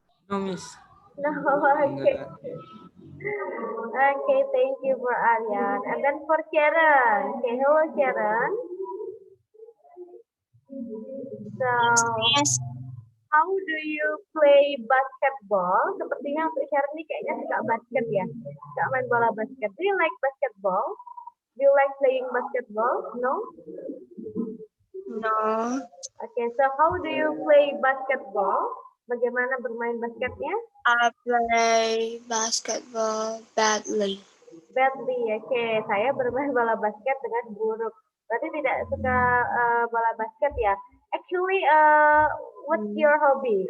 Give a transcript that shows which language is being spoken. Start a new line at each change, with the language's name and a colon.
English: No, Miss. No, okay.
Indonesian: Enggak.
English: Okay, thank you for Aryan. And then for Sharon. Okay, hello Sharon. So, Yes. how do you play basketball?
Indonesian: Sepertinya untuk Sharon ini kayaknya suka basket ya. Suka main bola basket.
English: Do you like basketball? Do you like playing basketball? No? No. Okay, so how do you play basketball?
Indonesian: Bagaimana bermain basketnya?
English: I play basketball badly. Badly, oke.
Indonesian: Saya bermain bola basket dengan buruk. Berarti tidak suka bola basket ya?
English: Actually, what's your hobby?